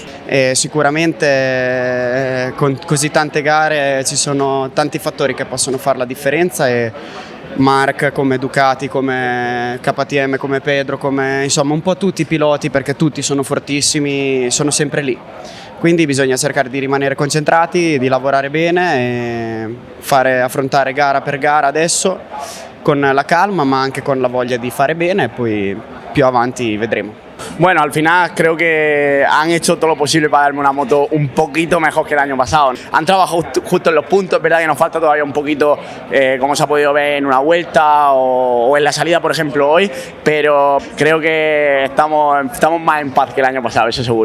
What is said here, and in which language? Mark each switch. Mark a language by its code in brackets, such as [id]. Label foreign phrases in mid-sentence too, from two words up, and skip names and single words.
[it] E sicuramente con così tante gare ci sono tanti fattori che possono fare la differenza e Marc come Ducati, come KTM, come Pedro, come insomma un po' tutti i piloti, perché tutti sono fortissimi, sono sempre lì. Quindi bisogna cercare di rimanere concentrati, di lavorare bene e affrontare gara per gara adesso con la calma ma anche con la voglia di fare bene e poi più avanti vedremo. [es] Bueno, al final creo que han hecho todo lo posible para darme una moto un poquito mejor que el año pasado. Han trabajado justo en los puntos, es verdad que nos falta todavía un poquito, como se ha podido ver en una vuelta o en la salida, por ejemplo, hoy, pero creo que estamos más en paz que el año pasado, eso seguro.